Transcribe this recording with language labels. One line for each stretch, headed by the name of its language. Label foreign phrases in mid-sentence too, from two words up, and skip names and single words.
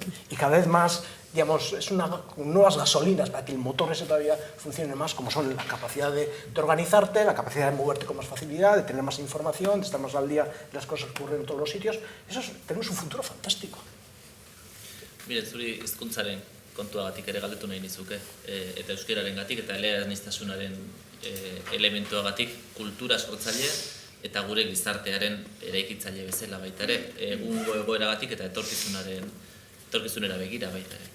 Spanish: Y cada vez más, digamos, nuevas gasolinas para que el motor ese todavía funcione más, como son la capacidad de organizarte, la capacidad de moverte con más facilidad, de tener más información, de estar más al día de las cosas que ocurren en todos los sitios. Tenemos un futuro fantástico. Mire,
Basque: zuri hizkuntzaren kontuagatik ere galdetu nahi nizuke, eta euskararengatik eta eleaniztasunaren elementuagatik kultura sortzaile eta gure gizartearen eraikitzaile bezala baita ere, egungo egoeragatik eta etorkizunera begira baita ere.